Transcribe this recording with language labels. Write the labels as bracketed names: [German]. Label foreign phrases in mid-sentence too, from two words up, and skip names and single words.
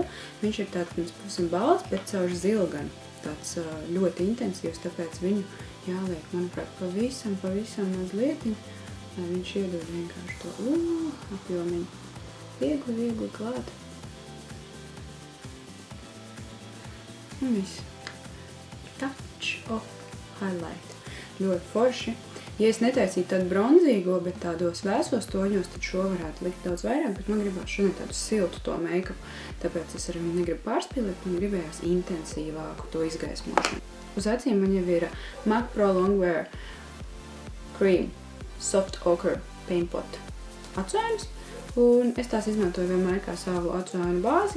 [Latvian] Viņš ir tāds pirms pusim balts, bet caur zilganu. Tāds ļoti intensīvs, tāpēc viņu jāliek, manuprāt, pavisam mazlietiņ, lai viņš iedod vienkārši to apjomiņu. Viegli klāt. Un viss. [English] Touch of highlight. [Latvian] Ļoti forši. Ja es netaisītu tādu bronzīgo, bet tādos vēsos toņos, tad šo varētu likt daudz vairāk, bet man gribās šodien tādu siltu to make-up. Tāpēc es arī negribu pārspīlēt, man gribējās intensīvāku to izgaismošanu. Uz acīm man jau ir MAC Pro Longwear Cream Soft Ochre Paint Pot atsājums. Un es tās izmantoju vienmēr kā savu atsājumu bāzi.